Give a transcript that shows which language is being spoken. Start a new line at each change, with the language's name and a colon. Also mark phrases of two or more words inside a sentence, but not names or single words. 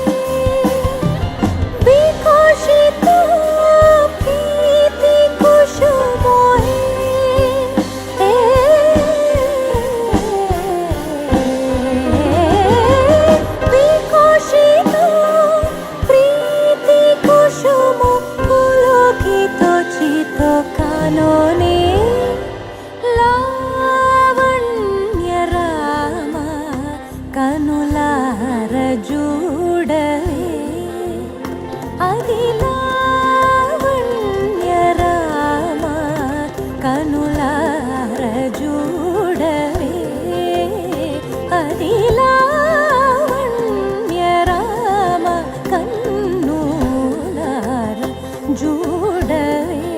Bangla: বিকশিত প্রীতি কুসুম হে, বিকশিত প্রীতি কুসুম পুলকিত চিত কাননে,
Telugu: లావణ్య రామ కనులార జూడవే, అది లావణ్య రామ కనులార జూడవే, అది లావణ్య రామ కన్నులార జూడవే.